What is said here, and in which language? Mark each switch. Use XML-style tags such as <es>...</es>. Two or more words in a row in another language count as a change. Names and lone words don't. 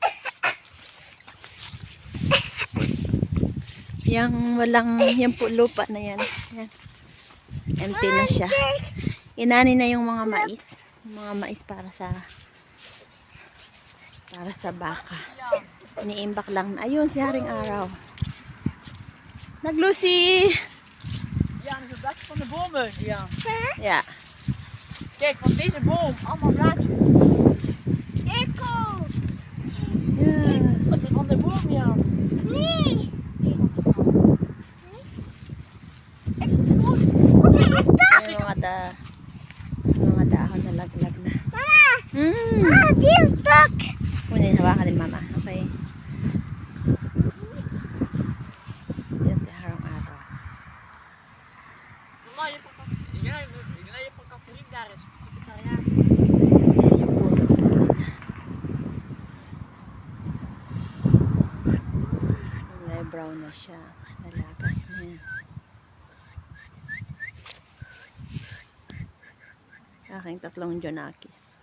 <tl>Yang walang, yung lupa na yan. Yan. Empty na siya. Inani na yung mga mais. Yung mga mais para sa baka. Iniimbak lang. Ayun, si Haring Araw. Nag-Lucy!</tl> <nl>Ja, dat is het van de bomen. Ja. Ja. Kijk, van deze boom, allemaal blaadjes. Echo's! Yeah. Dat is van de boom, ja. Nee!</nl> <tl>Mga dahon na laglag na.</tl> <nl>Mama! Ah, die is stuk!</nl> <tl>Kunin, hawakan din mama. Okay. Yan si Harong Araw.</tl> <nl>Mama, je van katholiek daar is, secretariaat.</nl> <tl>Yan yung puno. Kulay brown na siya. Nalagas na. Aking tatlong junakis.</tl>